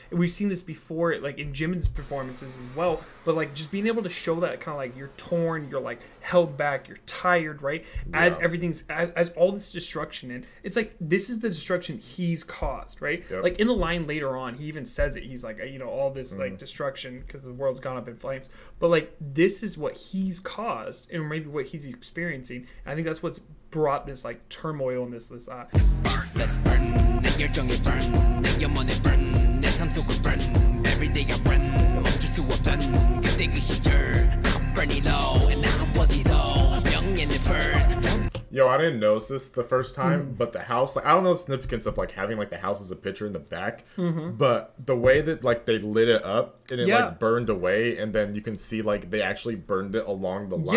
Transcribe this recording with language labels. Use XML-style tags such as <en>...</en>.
<en>And we've seen this before, like in Jimin's performances as well. But like just being able to show that kind of like you're torn, you're like held back, you're tired, right, as everything's as all this destruction, and it's like this is the destruction he's caused, right. Like in the line later on, he even says it. He's like, you know, all this like destruction because the world's gone up in flames. But like this is what he's caused, and maybe what he's experiencing. And I think that's what's brought this like turmoil and this</en> <ko>Let's burn, 내 열정에 burn, 내 영혼에 burn, 내 삶 속을 burn.</ko> <en>Every day I run,</en> <ko>멈출 수 없던 그때 그 시절.</ko> <en>I'm burning low and I'm body low.</en> <ko>명예는</ko> <en>Yo, I didn't notice this the first time, but the house, like, I don't know the significance of, like, having, like, the house as a picture in the back, but the way that, like, they lit it up and it, like, burned away, and then you can see, like, they actually burned it along the line.</en>